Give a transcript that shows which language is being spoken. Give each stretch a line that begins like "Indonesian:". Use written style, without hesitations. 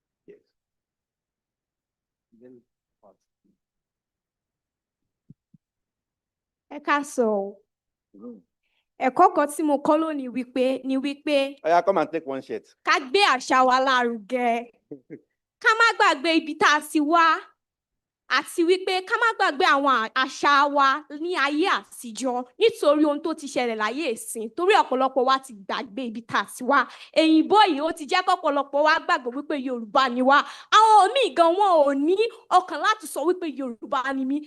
English: Yes.
Yoruba: Ekaso, Ẹ̀kọ́ kan tí mo kọ́ lónìí ni wípé
English: Oh, yeah, come and take one shirt.
Yoruba: ká gbé àṣà wa lárugẹ. Ká má gbàgbé ibi tá a ti wá. Àti wípé ká má gbàgbé àwọn àṣà wa ní ayé àtijọ́ nítorí ohun tó ti ṣẹlẹ̀ láyé ìsìn. Torí ọ̀pọ̀lọpọ̀ wa ti gbàgbé ibi tá a ti wá. Èyìnbó yìí ó ti jẹ́ kọ́pọ̀lọpọ̀ wa gbàgbé wípé Yorùbá ni wá. Àwọn míì gan wọn ò ní ọkàn láti sọ wípé Yorùbá ni mí.